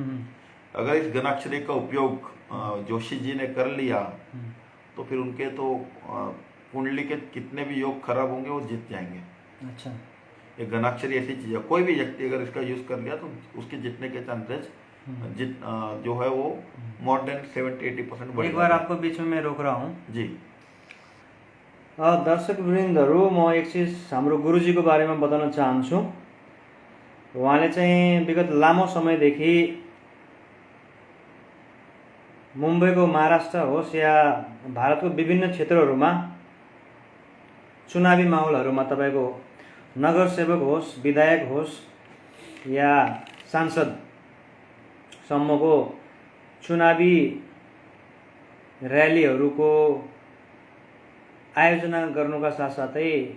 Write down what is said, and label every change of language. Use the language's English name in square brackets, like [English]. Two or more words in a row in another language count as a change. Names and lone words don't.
[Hindi] अगर इस गणाक्षरी का उपयोग जोशी जी ने कर लिया तो फिर उनके तो कुंडली के कितने भी योग खराब होंगे वो जीत जाएंगे। अच्छा, ये गणाक्षरी ऐसी चीज है, कोई भी व्यक्ति अगर इसका यूज कर लिया तो उसके जीतने के चांसेस जो है वो [English] more than [Hindi] 70-80% बढ़। एक बार आपको बीच में मैं रोक रहा हूँ जी। [Nepali] दर्शक वृन्दहरू, म एक चिज हाम्रो गुरुजीको बारेमा बताउन चाहन्छु। उहाँले चाहिँ विगत लामो समयदेखि मुम्बईको महाराष्ट्र होस् या भारतको विभिन्न क्षेत्रहरूमा चुनावी माहौलहरूमा तपाईको नगरसेवक होस्, विधायक होस् या सांसद सम्मको चुनावी र्यालीहरूको आयोजना गर्नुका साथसाथै